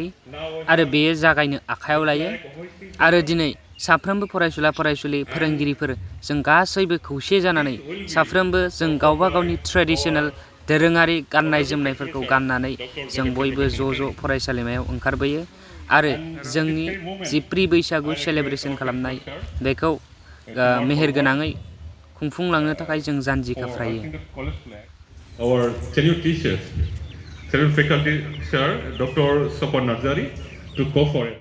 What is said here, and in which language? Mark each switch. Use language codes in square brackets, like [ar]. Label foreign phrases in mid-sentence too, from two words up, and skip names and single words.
[brx] आरो बेयो जागायनो आखायाव लायो आरो दिनै साफ्रोमबो फरायसुला फरायसुलि फोरोंगिरिफोर जों गासैबो खौसे जानानै साफ्रोमबो जों गावबा गावनि ट्रेडिशनेल दोरोङारि गाननाय जोमनायफोरखौ गाननानै जों बयबो ज' फरायसालिमायाव ओंखारबोयो आरो जोंनि जि प्रि बैसागु सेलेब्रेसन खालामनाय बेखौ मेहेरगोनाङै खुंफुंलांनो थाखाय जों जानजि खाफ्रायो [en] Our senior teachers, senior faculty sir, Dr. Sopon Nazari, to go for it.